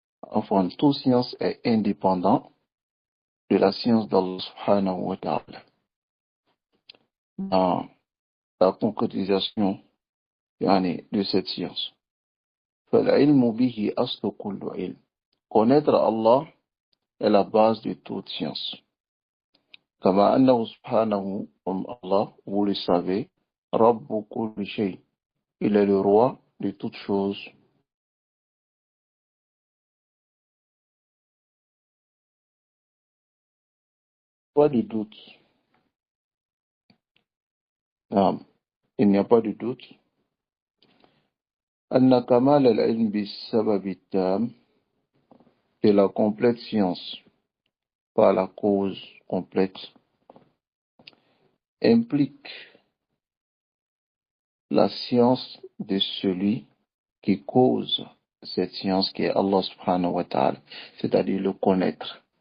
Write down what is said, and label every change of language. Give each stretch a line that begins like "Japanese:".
French: Enfin, toute science est indépendante de la science d'Allah subhanahu wa ta'ala. dans la concrétisation de cette science.
Arabic: فالعلم به أصل كل علم.
French: Connaître Allah est la base de toute science.
Arabic: كما أنه سبحانه,
French: comme Allah, vous le savez,
Arabic: رب كل شيء.
French: Il est le roi de toutes choses. Pas de doute. Il n'y a pas de doute.
Arabic: أن كمال العلم بالسبب التام,
French: de la complète science par la cause complète, implique la science de celui qui cause cette science qui est Allah subhanahu wa ta'ala, c'est-à-dire le connaître.